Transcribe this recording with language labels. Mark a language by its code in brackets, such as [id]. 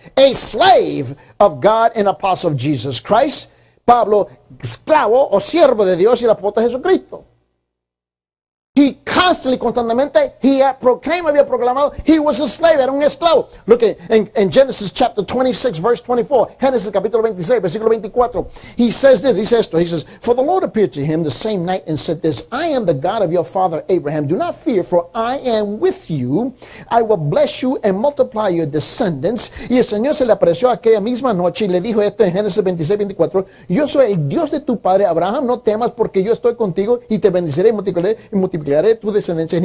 [en] A slave of God and apostle of Jesus Christ. [es] Pablo, esclavo o siervo de Dios y el apóstol de Jesucristo. [en] He constantly, [es] constantemente, [en] he had proclaimed, [es] había proclamado, [en] he was a slave, [es] era un esclavo. [en] Look at in Genesis chapter 26, verse 24, [es] Génesis capítulo 26, versículo 24, [en] he says this, [es] dice esto, [en] he says, for the Lord appeared to him the same night and said this, I am the God of your father Abraham, do not fear, for I am with you, I will bless you and multiply your descendants. [es] Y el Señor se le apareció aquella misma noche y le dijo esto en Génesis 26, 24, yo soy el Dios de tu padre Abraham, no temas porque yo estoy contigo y te bendeciré y multiplicaré tu descendencia.